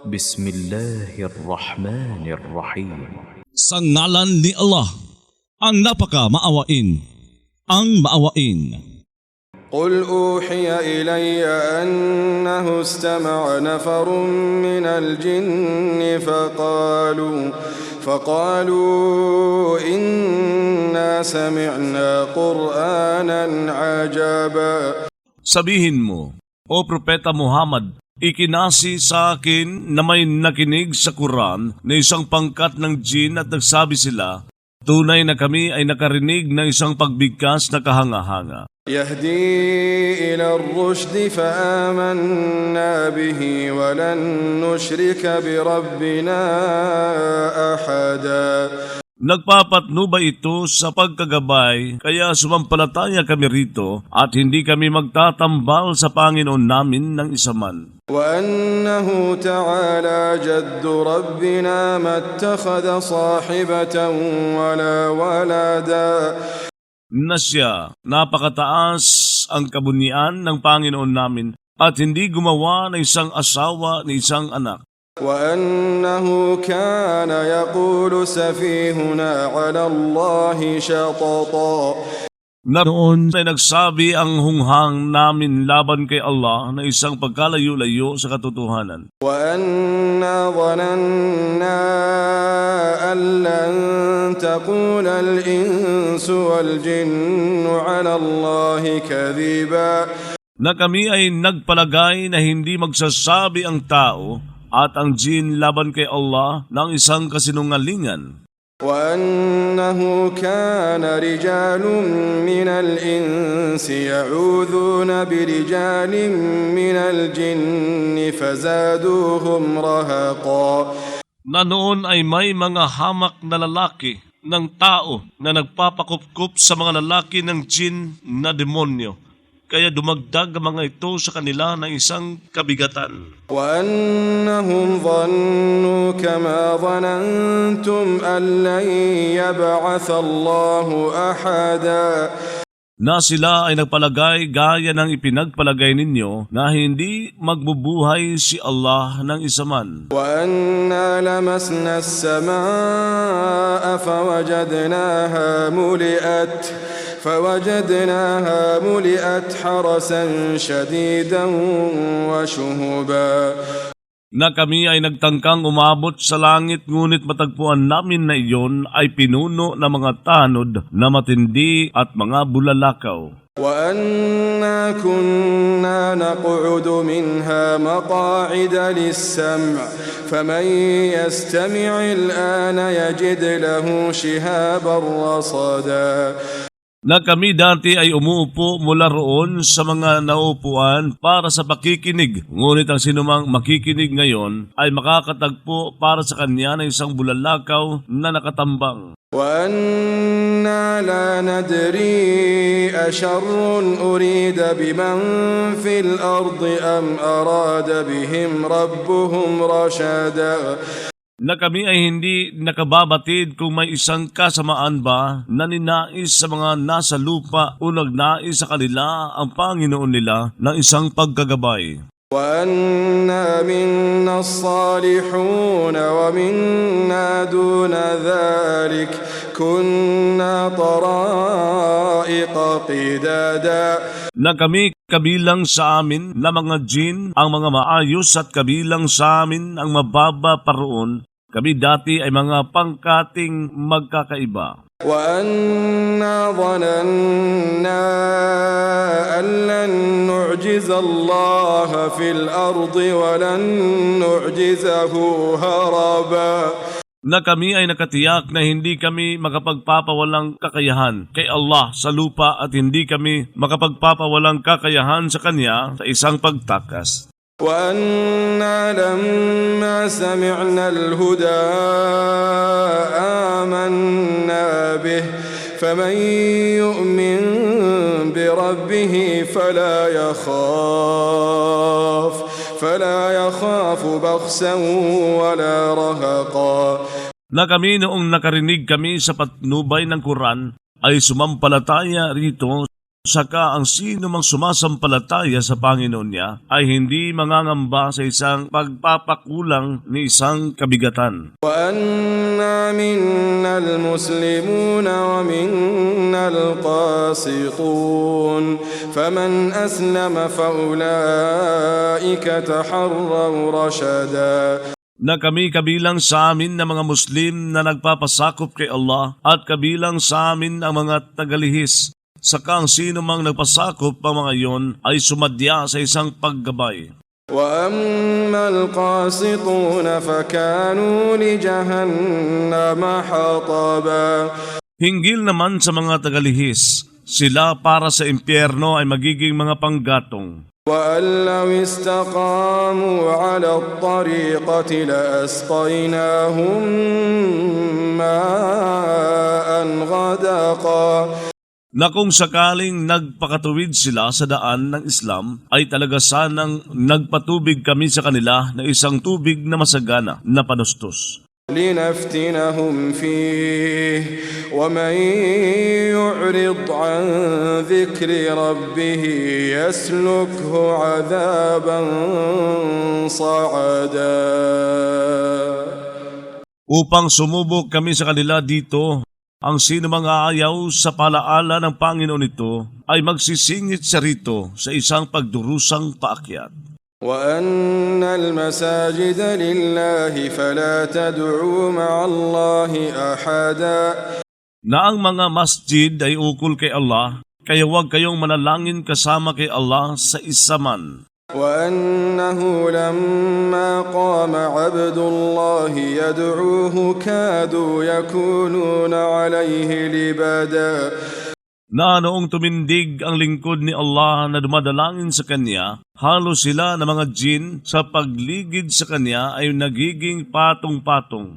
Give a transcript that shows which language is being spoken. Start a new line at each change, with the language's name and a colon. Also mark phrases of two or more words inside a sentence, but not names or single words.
Arabic: بسم الله الرحمن الرحيم.
Filipino: Sa ngalan ni Allah, ang napaka-maawain, ang maawain.
Arabic: قل أوحي إلي أنه استمع نفر من الجن فقالوا إنا سمعنا قرآنا عجبا.
Filipino: Sabihin mo, O Propeta Muhammad, ikinasi sa akin na may nakinig sa Quran na isang pangkat ng jin at nagsabi sila, tunay na kami ay nakarinig ng isang pagbigkas na kahanga-hanga.
Arabic: يهدي إلى الرشد فآمنا به ولن نشرك بربنا أحدا.
Filipino: Nagpapatnubay ito sa pagkagabay, kaya sumampalataya kami rito at hindi kami magtatambal sa Panginoon namin ng isa man.
Arabic: وأنه تعالى جد ربنا ما اتخذ صاحبة ولا ولدا.
Filipino: Na siya, napakataas ang kabunian ng Panginoon namin at hindi gumawa ng isang asawa ni isang anak.
Arabic: وأنه كان يقول سفيهنا على الله شططا.
Filipino: Noon ay nagsabi ang hunghang namin laban kay Allah na isang pagkalayo-layo sa katotohanan.
Arabic: وأنا ظننا أن لن تقول الإنس والجن على الله كذبا.
Filipino: Na kami ay nagpalagay na hindi magsasabi ang tao at ang jin laban kay Allah ng isang kasinungalingan.
Arabic: وأنه كان رجال من الإنس يعوذون برجال من الجن فزادوهم رهقا.
Filipino: Na noon ay may mga hamak na lalaki ng tao na nagpapakupkup sa mga lalaki ng jin na demonyo. Kaya dumagdag ang mga ito sa kanila ng isang kabigatan.
Arabic: وأنهم ظنوا كما ظننتم أن لن يبعث الله أحدا.
Filipino: Na sila ay nagpalagay gaya ng ipinagpalagay ninyo na hindi magbubuhay si Allah ng isa man.
Arabic: وأنا لمسنا السماء فوجدناها ملئت حرسا شديدا وشهبا.
Filipino: Na kami ay nagtangkang umabot sa langit ngunit matagpuan namin na iyon ay pinuno ng mga tanod na matindi at mga bulalakaw.
Arabic: وأنا كنا نقعد منها مقاعد للسمع فمن يستمع الآن يجد له شهابا رصدا.
Filipino: Na kami dati ay umuupo mula roon sa mga naupuan para sa pakikinig. Ngunit ang sinumang makikinig ngayon ay makakatagpo para sa kanya ng isang bulalakaw na nakatambang.
Arabic: وأنا لا ندري أشر أريد بمن في الأرض أم أراد بهم ربهم رشدا.
Filipino: Na kami ay hindi nakababatid kung may isang kasamaan ba na ninais sa mga nasa lupa o nagnais sa kanila ang Panginoon nila ng isang pagkagabay.
Arabic: وأنا منا الصالحون ومنا دون ذلك كنا طرائق قدادا.
Filipino: Na kami kabilang sa amin na mga jin ang mga maayos at kabilang sa amin ang mababa paroon. Kami dati ay mga pangkating magkakaiba.
Arabic: وأنا ظننا أن لن نعجز الله في الأرض ولن نعجزه هربا.
Filipino: Na kami ay nakatiyak na hindi kami makapagpapawalang kakayahan kay Allah sa lupa at hindi kami makapagpapawalang kakayahan sa Kanya sa isang pagtakas.
Arabic: وأنا لما سمعنا الهدى آمنا به فمن يؤمن بربه فلا يخاف بخسا ولا رهقا.
Filipino: Na kami noong nakarinig kami sa patnubay ng Quran ay sumampalataya rito Saka ang sino mang sumasampalataya sa Panginoon niya ay hindi mangangamba sa isang pagpapakulang ni isang kabigatan.
Arabic: وأنا منا المسلمون ومنا القاسطون فمن أسلم فأولئك تحروا رشدا.
Filipino: Na kami kabilang sa amin na mga Muslim na nagpapasakop kay Allah at kabilang sa amin ang mga tagalihis. Saka ang sino mang nagpasakop ang mga iyon ay sumadya sa isang paggabay.
Arabic: وأما القاسطون فكانوا لجهنم حطبا.
Filipino: Hinggil naman sa mga tagalihis, sila para sa impyerno ay magiging mga panggatong.
Arabic: وأن لو استقاموا على الطريقة لأسقيناهم ماء غدقا.
Filipino: Na kung sakaling nagpakatuwid sila sa daan ng Islam, ay talaga sanang nagpatubig kami sa kanila na isang tubig na masagana na panustos.
Arabic: لنفتنهم فيه ومن يعرض عن ذكر ربه يسلكه عذابا صعدا.
Filipino: Upang sumubok kami sa kanila dito, ang sino mang aayaw sa palaala ng Panginoon ito ay magsisingit siya rito sa isang pagdurusang paakyat.
Arabic: وأن المساجد لله فلا تدعوا مع الله أحدا.
Filipino: Na ang mga masjid ay ukol kay Allah, kaya huwag kayong manalangin kasama kay Allah sa isa man.
Arabic: وأنه لما قام عبد الله يدعوه كادوا يكونون عليه لبدا.
Filipino: Na noong tumindig ang lingkod ni Allah na dumadalangin sa kanya, halos sila na mga jin sa pagligid sa kanya ay nagiging patong-patong.